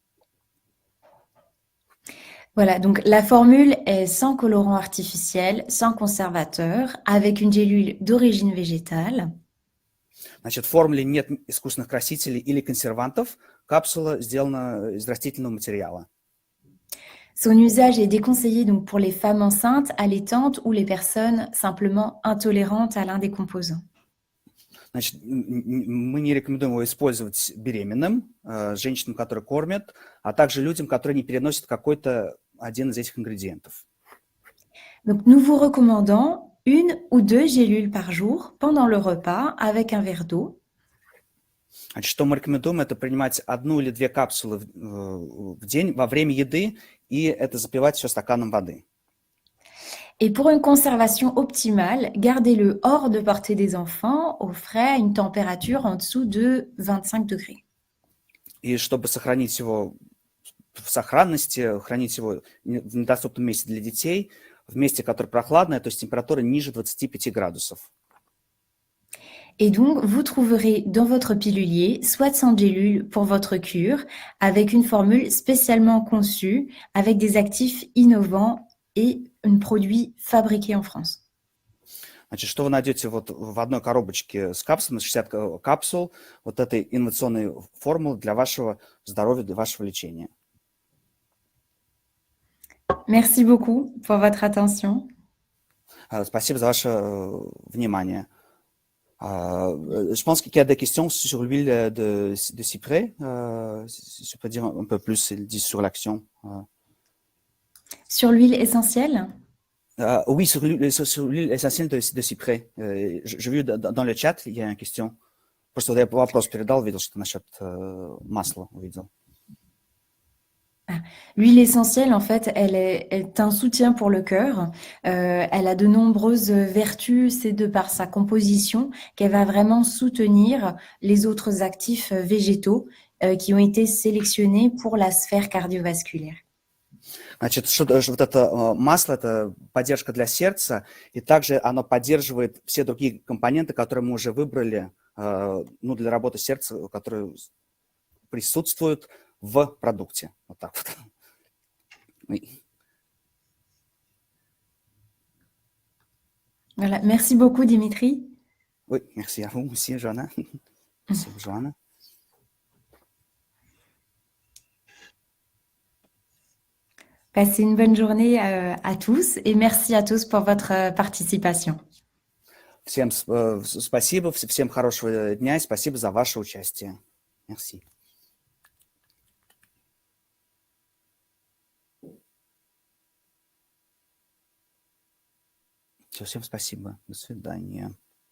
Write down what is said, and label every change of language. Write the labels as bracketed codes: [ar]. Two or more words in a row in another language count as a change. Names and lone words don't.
[fr] Voilà, donc la formule est sans colorant artificiel, sans conservateur, avec une gélule d'origine végétale. [ru] Значит, в формуле нет искусственных красителей или консервантов. Капсула сделана из растительного материала. [fr] Son usage est déconseillé donc pour les femmes enceintes, allaitantes ou les personnes simplement intolérantes à l'un des composants. [ru] Значит, мы не рекомендуем его использовать беременным, женщинам, которые кормят, а также людям, которые не переносят какой-то один из этих ингредиентов. [fr] Donc nous vous recommandons 1 ou 2 gélules par jour pendant le repas avec un verre d'eau. [ru] Значит, что мы рекомендуем, это принимать 1 или 2 капсулы в день во время еды, и это запивать все стаканом воды. [fr] Et pour une conservation optimale, gardez-le hors de portée des enfants, au frais, à une température en dessous de 25 degrés. [ru] И чтобы сохранить его в сохранности, хранить его в недоступном месте для детей, в месте, которое прохладное, то есть температура ниже 25 градусов. [fr] Et donc, vous trouverez dans votre pilulier 60 gélules pour votre cure, avec une formule spécialement conçue, avec des actifs innovants et un produit fabriqué en France. [ru] Значит, что вы найдете вот в одной коробочке с капсулами, 60 капсул, вот этой инновационной формулы для вашего здоровья, для вашего лечения. [fr] Merci beaucoup pour votre attention. [ru] Спасибо за ваше внимание. [fr] Je pense qu'il y a des questions sur l'huile de cyprès. Si je peux dire un peu plus, il dit sur l'action. Sur l'huile essentielle? Oui, sur l'huile essentielle de cyprès. J'ai vu dans le chat, il y a une question. [ru] Просто я вопрос передал, видел, что насчет масла увидел. [fr] L'huile essentielle, en fait, est un soutien pour le cœur. Elle a de nombreuses vertus. C'est de par sa composition qu'elle va vraiment soutenir les autres actifs végétaux qui ont été sélectionnés pour la sphère cardiovasculaire. [ru] Значит, вот это масло – это поддержка для сердца, и также оно поддерживает все другие компоненты, которые мы уже выбрали, ну, для работы сердца, которые присутствуют в продукте. Вот так вот. [fr] Oui. Voilà. Merci beaucoup, Dimitri. Oui, merci à vous aussi, Joanna. Merci, Joanna. Passez une bonne journée à tous et merci à tous pour votre participation. [ru] Всем спасибо, всем хорошего дня и спасибо за ваше участие. [fr] Merci. [ru] Всем спасибо. До свидания.